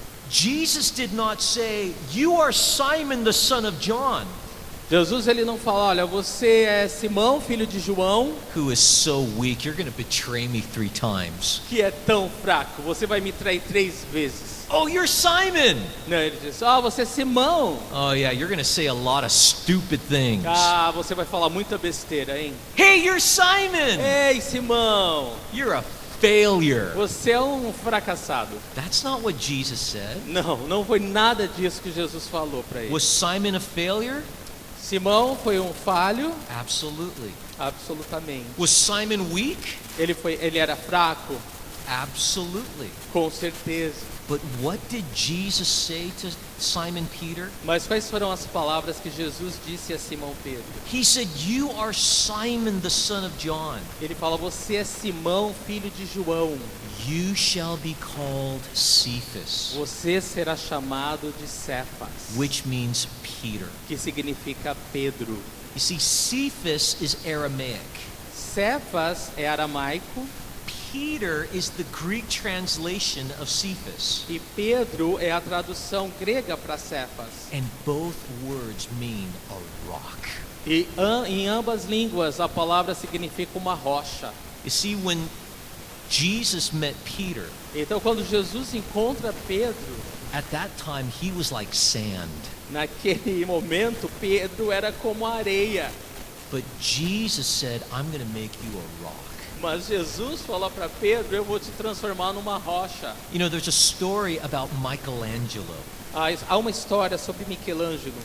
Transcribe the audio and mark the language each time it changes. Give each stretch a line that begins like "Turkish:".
English: Jesus did not say, "You are Simon the son of John,"
Portuguese: Jesus ele não fala, olha, você é Simão, filho de João,
English: who is so weak, you're going to betray me 3 times.
Portuguese: que é tão fraco, você vai me trair 3 vezes.
English: Oh, you're Simon.
Portuguese: Não, ele diz, você é Simão.
English: Oh yeah, you're going to say a lot of stupid things.
Portuguese: Você vai falar muita besteira, hein?
English: Hey, you're Simon.
Portuguese: Ei, Simão,
English: You're a failure.
Portuguese: você é um fracassado.
English: That's not what Jesus said.
Portuguese: Não foi nada disso que Jesus falou para ele.
English: Was Simon a failure?
Portuguese: Simão foi um falho,
English: Absolutely.
Portuguese: absolutamente.
English: Was Simon weak?
Portuguese: Ele era fraco,
English: Absolutely.
Portuguese: com certeza.
English: But what did Jesus say to Simon Peter?
Portuguese: Mas quais foram as palavras que Jesus disse a Simão Pedro?
English: He said, "You are Simon the son of John.
Portuguese: Ele fala, você é Simão, filho de João.
English: You shall be called Cephas,"
Portuguese: Você será chamado de Cefas,
English: which means Peter.
Portuguese: que significa Pedro.
English: You see, Cephas is Aramaic.
Portuguese: Cefas é aramaico
English: Peter is the Greek translation of Cephas.
Portuguese: e Pedro é a tradução grega para Cefas.
English: And both words mean a rock.
Portuguese: E em ambas línguas a palavra significa uma rocha.
English: You see, when Jesus met Peter,
Portuguese: Então quando Jesus encontra Pedro,
English: at that time he was like sand.
Portuguese: naquele momento Pedro era como areia.
English: But Jesus said, "I'm going to make you a rock."
Portuguese: Mas Jesus falou para Pedro, eu vou te transformar numa rocha.
English: You know, there's a story about Michelangelo.
Portuguese: Há uma história sobre Michelangelo.